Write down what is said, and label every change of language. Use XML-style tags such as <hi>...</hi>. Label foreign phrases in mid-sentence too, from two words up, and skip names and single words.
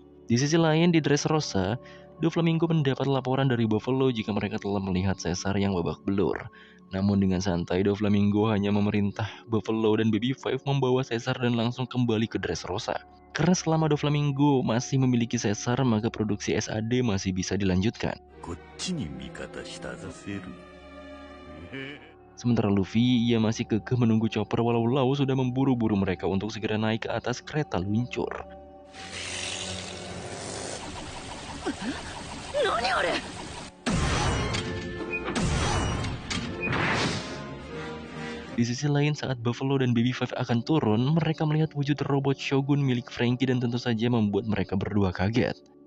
<id>Di sisi lain, di Dressrosa, Doflamingo mendapat laporan dari Buffalo jika mereka telah melihat Caesar yang babak belur. Namun dengan santai, Doflamingo hanya memerintah Buffalo dan Baby Five membawa Caesar dan langsung kembali ke Dressrosa. Karena selama Doflamingo masih memiliki Caesar, maka produksi SAD masih bisa dilanjutkan.</id> <ja>こっちに味方したざせる</ja> <id>Sementara Luffy, ia masih kekeh menunggu Chopper walau Law sudah memburu-buru mereka untuk segera naik ke atas kereta luncur.</id> <ja>何あれ</ja> <id>Di sisi lain, saat Buffalo dan Baby Five akan turun, mereka melihat wujud robot Shogun milik Franky dan tentu saja membuat mereka berdua kaget.</id>